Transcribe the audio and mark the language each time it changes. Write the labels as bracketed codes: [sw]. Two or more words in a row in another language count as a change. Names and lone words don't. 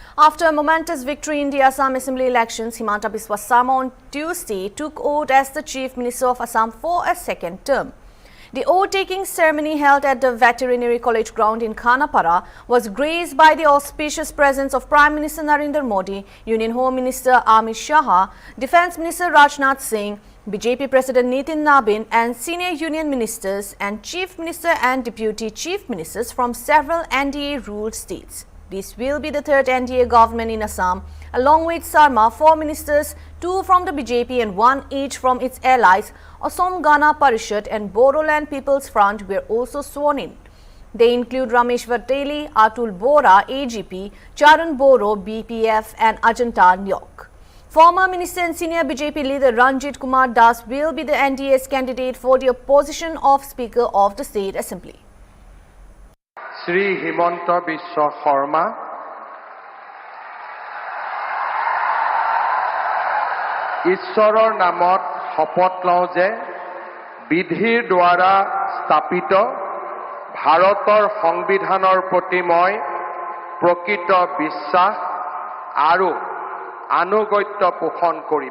[en] After a momentous victory in the Assam Assembly elections, Himanta Biswa Sarma on Tuesday took oath as the Chief Minister of Assam for a second term. The oath-taking ceremony held at the Veterinary College ground in Khanapara was graced by the auspicious presence of Prime Minister Narendra Modi, Union Home Minister Amit Shah, Defence Minister Rajnath Singh, BJP President Nitin Nabin and senior union ministers and Chief Minister and Deputy Chief Ministers from several NDA-ruled states. This will be the third NDA government in Assam. Along with Sarma, 4 ministers, 2 from the BJP and 1 each from its allies, Assam Gana Parishad and Bodoland People's Front were also sworn in. They include Ramesh Vateli, Atul Bora, AGP, Charan Boro, BPF and Ajanta Nyok. Former Minister and senior BJP leader Ranjit Kumar Das will be the NDA's candidate for the opposition of Speaker of the State Assembly. Shri Himanta Biswa Sarma, [as] ঈশ্বৰৰ নামত শপত লওঁ যে বিধিৰ দ্বাৰা স্থাপিত ভাৰতৰ সংবিধানৰ প্ৰতি মই প্ৰকৃত বিশ্বাস আৰু আনুগত্য পোষণ কৰিম।